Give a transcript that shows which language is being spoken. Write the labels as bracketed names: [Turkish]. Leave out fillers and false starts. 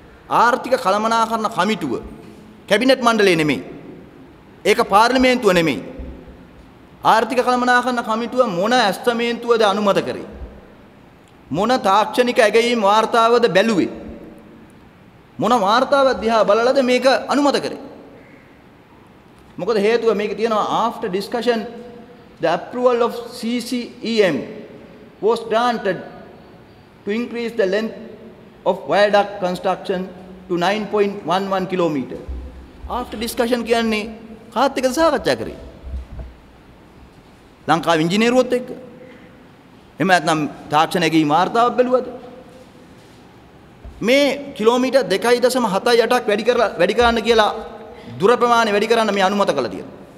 [Sinhala] ආර්ථික කළමනාකරණ කමිටුව කැබිනට් මණ්ඩලය නෙමෙයි. ඒක පාර්ලිමේන්තුව නෙමෙයි. ආර්ථික කළමනාකරණ කමිටුව මොන ඇස්තමේන්තුවද අනුමත කරේ? මොන තාක්ෂණික ඇගයීම් වාර්තාවද බැලුවේ? මොන වාර්තාව දිහා බලලාද මේක අනුමත කරේ? මොකද හේතුව මේක තියෙනවා [English] after discussion the approval of CCEM was granted to increase the length of viaduct construction to 9.11 kilometer. After discussion [Sinhala] කියන්නේ කාත් එක්කද සාකච්ඡා කරේ? ලංකාවේ ඉංජිනේරුවොත් එක්ක. එහෙම නැත්නම් තාක්ෂණයේ වාර්තාවක් බැලුවද? මේ කිලෝමීටර් 2.78ක් වැඩි කරන්න කියලා දුර ප්‍රමාණය වැඩි කරන්න මේ අනුමත කළා තියෙනවා.